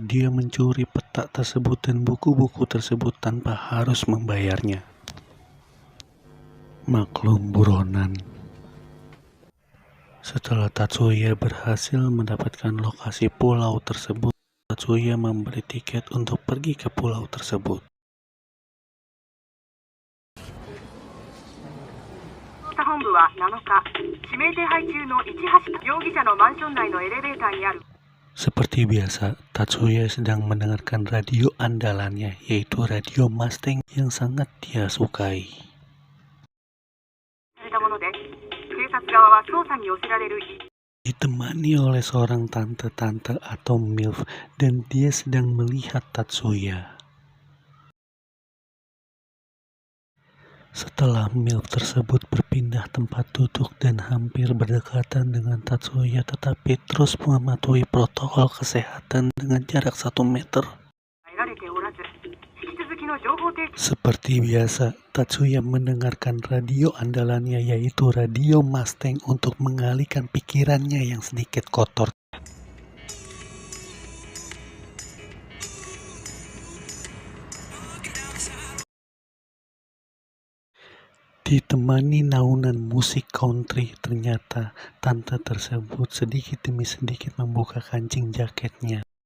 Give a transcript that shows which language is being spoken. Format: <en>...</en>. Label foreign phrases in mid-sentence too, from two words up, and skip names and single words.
<id>Dia mencuri peta tersebut dan buku-buku tersebut tanpa harus membayarnya. Maklum buronan. Setelah Tatsuya berhasil mendapatkan lokasi pulau tersebut, Tatsuya membeli tiket untuk pergi ke pulau tersebut.</id> <ja>捜査本部は7日、指名手配中の市橋容疑者のマンション内のエレベーターにある</ja> <id>Seperti biasa, Tatsuya sedang mendengarkan radio andalannya, yaitu radio Mustang yang sangat dia sukai.</id> <ja>されたもので、警察側は捜査に寄せられる</ja> <id>Ditemani oleh seorang tante-tante atau MILF, dan dia sedang melihat Tatsuya. Setelah MILF tersebut berpindah tempat duduk dan hampir berdekatan dengan Tatsuya, tetapi terus mematuhi protokol kesehatan dengan jarak 1 meter.</id> <ja>得られておらず、引き続きの情報提供</ja> <id>Seperti biasa, Tatsuya mendengarkan radio andalannya, yaitu radio Mustang, untuk mengalihkan pikirannya yang sedikit kotor. Ditemani naunan musik country, ternyata tante tersebut sedikit demi sedikit membuka kancing jaketnya.</id>